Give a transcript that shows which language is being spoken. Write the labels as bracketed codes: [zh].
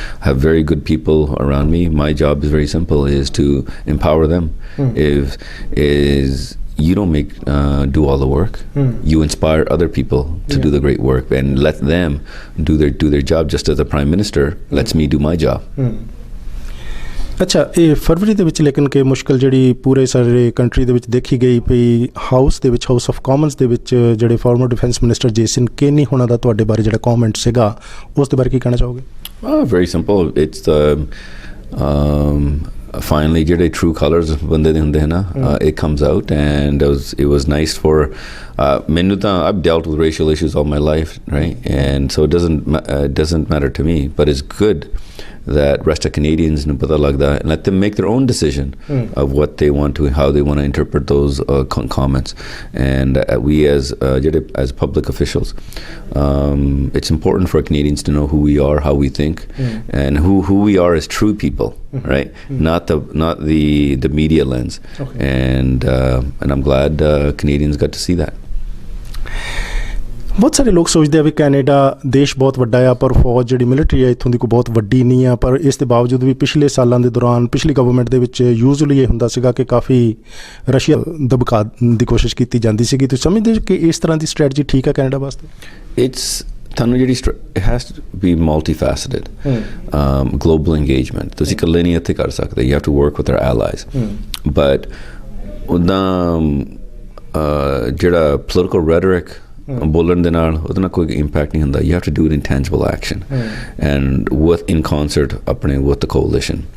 [en] I have very good people around me. My job is very simple: is to empower them. You don't do all the work. You inspire other people to do the great work and let them do their job, just as the Prime Minister lets me do my job. [pa] ਅੱਛਾ, ਇਹ ਫਰਵਰੀ ਦੇ ਵਿੱਚ ਲੇਕਿਨ ਕਿ ਮੁਸ਼ਕਿਲ ਜਿਹੜੀ ਪੂਰੇ ਸਾਰੇ ਕੰਟਰੀ ਦੇ ਵਿੱਚ ਦੇਖੀ ਗਈ ਵੀ ਹਾਊਸ ਦੇ ਵਿੱਚ, ਹਾਊਸ ਆਫ ਕਾਮਨਸ ਦੇ ਵਿੱਚ ਜਿਹੜੇ farmer defence minister Jason Kenny ਹੋਣਾ ਦਾ ਤੁਹਾਡੇ ਬਾਰੇ ਜਿਹੜਾ ਕਮੈਂਟ ਸੀਗਾ, ਉਸ ਦੇ ਬਾਰੇ ਕੀ ਕਹਿਣਾ ਚਾਹੋਗੇ? [en] Very simple. It's the finally jehde true colors [pa] bande de hunde hai na, [en] it comes out, and it was nice for [pa] mainu ta, [en] I've dealt with racial issues all my life, right? And so it doesn't matter to me, but it's good that rest of Canadians [pa] nu pata lagda [en] and let them make their own decision of what they want to, how they want to interpret those comments. And we as public officials, it's important for Canadians to know who we are, how we think, and who we are as true people, right? Not the media lens. And I'm glad Canadians got to see that. [pa] ਬਹੁਤ ਸਾਰੇ ਲੋਕ ਸੋਚਦੇ ਆ ਵੀ Canada ਦੇਸ਼ ਬਹੁਤ ਵੱਡਾ ਆ, ਪਰ ਫੌਜ ਜਿਹੜੀ ਮਿਲਟਰੀ ਆ ਇੱਥੋਂ ਦੀ ਕੋਈ ਬਹੁਤ ਵੱਡੀ ਨਹੀਂ ਆ। ਪਰ ਇਸ ਦੇ ਬਾਵਜੂਦ ਵੀ ਪਿਛਲੇ ਸਾਲਾਂ ਦੇ ਦੌਰਾਨ, ਪਿਛਲੀ ਗਵਰਨਮੈਂਟ ਦੇ ਵਿੱਚ ਯੂਜ਼ਲੀ ਇਹ ਹੁੰਦਾ ਸੀਗਾ ਕਿ ਕਾਫੀ ਰਸ਼ੀਆ ਦਬਕਾ ਦੀ ਕੋਸ਼ਿਸ਼ ਕੀਤੀ ਜਾਂਦੀ ਸੀਗੀ। ਤੁਸੀਂ ਸਮਝਦੇ ਕਿ ਇਸ ਤਰ੍ਹਾਂ ਦੀ ਸਟ੍ਰੈਟਜੀ ਠੀਕ ਹੈ ਕੈਨੇਡਾ ਵਾਸਤੇ? ਤੁਹਾਨੂੰ ਜਿਹੜੀ [en] it has to be multifaceted. Global engagement [pa] ਤੁਸੀਂ ਇਕੱਲੇ ਨਹੀਂ ਇੱਥੇ ਕਰ ਸਕਦੇ, [en] you have to work with our allies. But [pa] ਉੱਦਾਂ ਜਿਹੜਾ [en] political rhetoric [pa] ਬੋਲਣ ਦੇ ਨਾਲ ਉਹਦੇ ਨਾਲ ਕੋਈ impact ਨਹੀਂ ਹੁੰਦਾ. [en] You have to do it in tangible action and in concert ਆਪਣੇ with the coalition.